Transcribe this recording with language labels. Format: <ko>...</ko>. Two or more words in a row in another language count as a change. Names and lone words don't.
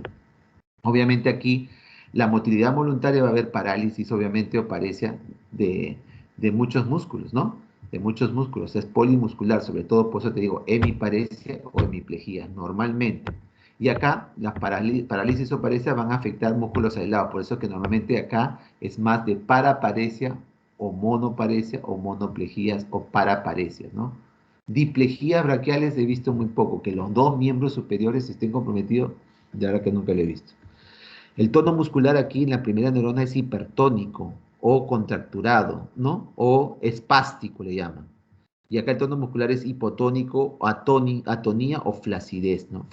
<es>Obviamente aquí la motilidad voluntaria va a haber parálisis, obviamente, o paresia de muchos músculos, ¿no? De muchos músculos, es polimuscular, sobre todo, por eso te digo, hemiparesia o hemiplegia, normalmente. Y acá las parálisis o paresia van a afectar músculos aislados, por eso que normalmente acá es más de paraparesia o monoplejías o paraparesias, ¿no? Diplejías braquiales he visto muy poco, que los dos miembros superiores estén comprometidos, de verdad que nunca lo he visto. El tono muscular aquí en la primera neurona es hipertónico o contracturado, ¿no? O espástico le llaman. Y acá el tono muscular es hipotónico, atonía o flacidez, ¿no?</es>